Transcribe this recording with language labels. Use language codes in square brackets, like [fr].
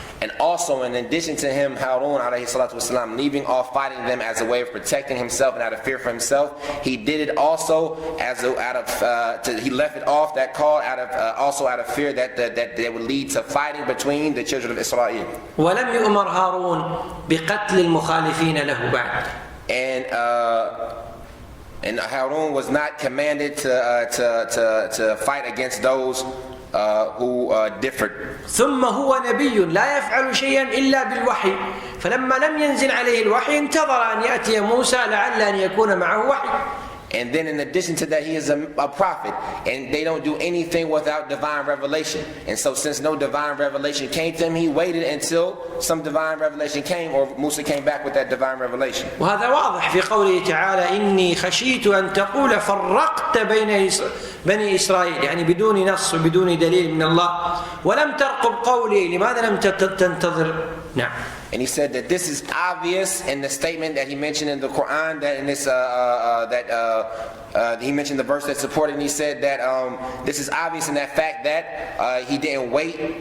[en] And also, in addition to him, Harun alayhi salatu wasalam, leaving off fighting them as a way of protecting himself and out of fear for himself, he did it also as he left it off, that call, also out of fear that they would lead to fighting between the children of Israel. [ar] ولم يؤمر هارون بقتل المخالفين له بعد. [en] And Harun was not commanded to fight against those who differed. [ar] ثم هو نبي لا يفعل شيئا إلا بالوحي، فلما لم ينزل عليه الوحي انتظر أن يأتي موسى لعل أن يكون معه وحي. [en] And then in addition to that, he is a prophet, and they don't do anything without divine revelation. And so since no divine revelation came to him, he waited until some divine revelation came, or Musa came back with that divine revelation. [ar] وهذا واضح في قوله تعالى إني خشيت أن تقول فرقت بين بني إسرائيل، يعني بدون نص وبدون دليل من الله، ولم ترقب قولي، لماذا لم تنتظر؟ نعم. [en] And he said that this is obvious in the statement that he mentioned in the Quran, that in this he mentioned the verse that supported, and he said that this is obvious in that fact that he didn't wait